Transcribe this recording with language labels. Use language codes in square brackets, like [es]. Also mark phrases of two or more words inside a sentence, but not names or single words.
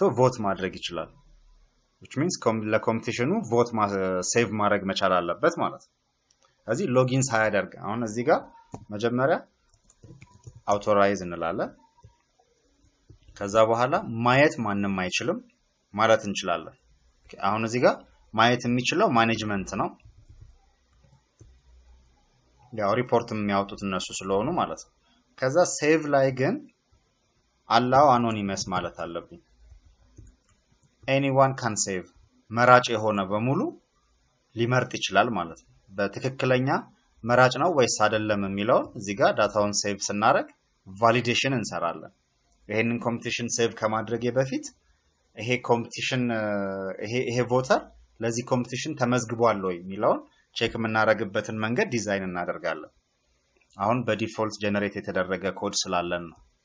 [am] ቮት ማድረግ ይችላል [en] which means [am] ለኮምፒቲሽኑ [en] vote save [am] ማድረግ መቻል አለበት ማለት ነው እዚህ ሎጊን ሳያደርግ አሁን እዚህ ጋር መጀመሪያ authorize እንላለን ከዛ በኋላ ማየት ማንንም አይችልም ማለት እንችላለን አሁን እዚህ ጋር ማየት የሚችለው ማኔጅመንት ነው ያው ሪፖርት የሚያወጡት እነሱ ስለሆኑ ማለት ነው ከዛ ሴቭ ላይ ግን [en] allow anonymous [am] ማለት አለብኝ anyone [en] can save [am] መራጭ የሆነ በሙሉ ሊመርጥ ይችላል ማለት ነው በትክክለኛ መራጭ ነው ወይስ አይደለም የሚለው እዚህ ጋር [en] data save [am] ስናደርግ ቫሊዴሽን እንሰራለን ይሄንን ኮምፒቲሽን ሴቭ ከማድረጌ በፊት ይሄ ኮምፒቲሽን ይሄ ቮተር ለዚህ ኮምፒቲሽን ተመዝግቧል ወይ የሚለውን ቼክ የምናደርግበትን መንገድ ዲዛይን እናደርጋለን አሁን በዲፎልት ጀነሬት የተደረገ ኮድ ስላለን ነው